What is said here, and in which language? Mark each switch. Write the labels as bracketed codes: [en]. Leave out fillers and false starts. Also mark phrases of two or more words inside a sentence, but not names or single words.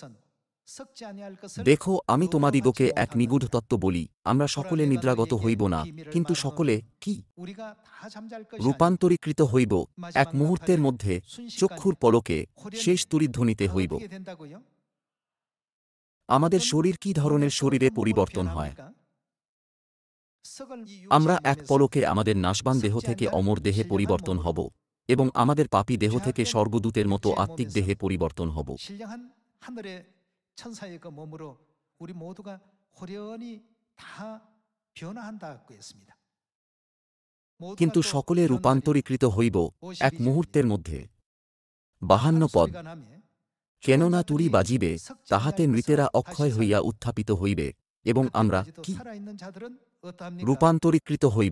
[bn] দেখো, আমি তোমাদিগকে এক নিগূঢ় তত্ত্ব বলি, আমরা সকলে নিদ্রাগত হইব না, কিন্তু সকলে কি রূপান্তরীকৃত হইব এক মুহূর্তের মধ্যে, চক্ষুর পলকে, শেষ তুরিধ্বনিতে হইব। আমাদের শরীর কি ধরনের শরীরে পরিবর্তন হয়? আমরা এক পলকে আমাদের নাশবান দেহ থেকে অমর দেহে পরিবর্তন হব এবং আমাদের পাপী দেহ থেকে স্বর্গদূতের মতো আত্মিক দেহে পরিবর্তন হব। [ko] 천사의 그 몸으로 우리 모두가 호련히 다 변화한다고 했습니다. [bn] কিন্তু সকলে রূপান্তরীকৃত হইব এক মুহূর্তের মধ্যে। 52 পদ। কেননা তুরি বাজিবে, তাহাতে মৃতেরা অক্ষয় হইয়া উত্থাপিত হইবে এবং আমরা কি রূপান্তরীকৃত হইব।